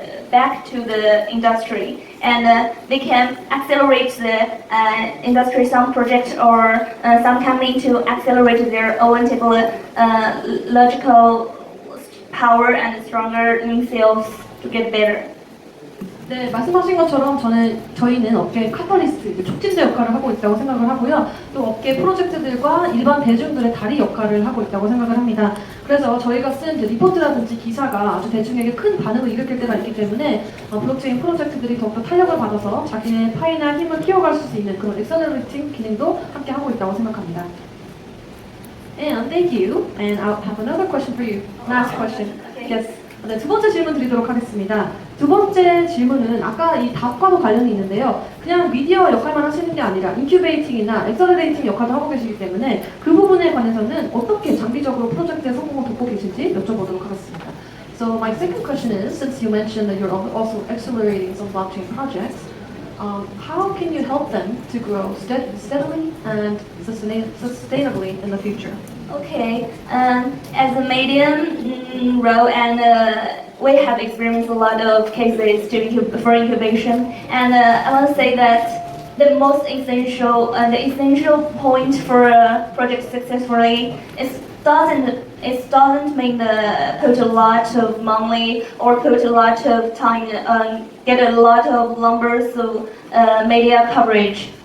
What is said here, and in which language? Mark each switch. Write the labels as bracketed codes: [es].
[en] back to the industry, and they can accelerate the industry, some project or some company to accelerate their own technological power and stronger themselves to get better. [ko] 네, 말씀하신 것처럼 저희는 업계 카탈리스트, 촉진제 역할을 하고 있다고 생각을 하고요. 또 업계 프로젝트들과 일반 대중들의 다리 역할을 하고 있다고 생각을 합니다. 그래서 저희가 쓴 리포트라든지 기사가 아주 대중에게 큰 반응을 일으킬 때가 있기 때문에 블록체인 프로젝트들이 더욱더 탄력을 받아서 자기네 파이나 힘을 키워갈 수 있는 그런 엑셀러레이팅 기능도 함께 하고 있다고 생각합니다. [en] And thank you. And I'll have another question for you. Last question. Yes. [ko] 네, 두 번째 질문 드리도록 하겠습니다. 두 번째 질문은 아까 이 답과도 관련이 있는데요. 그냥 미디어 역할만 하시는 게 아니라 인큐베이팅이나 엑셀러레이팅 역할도 하고 계시기 때문에 그 부분에 관해서는 어떻게 장기적으로 프로젝트의 성공을 돕고 계신지 여쭤보도록 하겠습니다. [en] So my second question is, since you mentioned that you're also accelerating some blockchain projects, how can you help them to grow steadily and sustainably in the future? Okay, as a medium role, and we have experienced a lot of cases for incubation, and I want to say that the most essential point for a project successfully is doesn't mean put a lot of money or put a lot of time, get a lot of numbers of media coverage.